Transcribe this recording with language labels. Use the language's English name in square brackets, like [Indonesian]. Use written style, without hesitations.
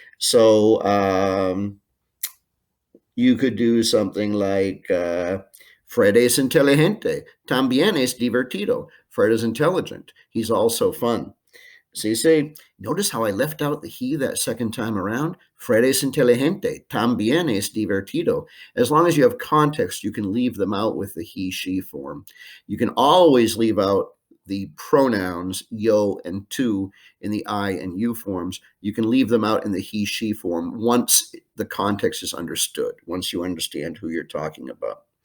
[English] So you could do something like, [Spanish] Fred es inteligente, también es divertido. [English] Fred is intelligent. He's also fun. So you say, notice how I left out the he that second time around? [Spanish] Fred es inteligente, también es divertido. [English] As long as you have context, you can leave them out with the he, she form. You can always leave out the pronouns yo and tú in the I and you forms. You can leave them out in the he, she form once the context is understood, once you understand who you're talking about.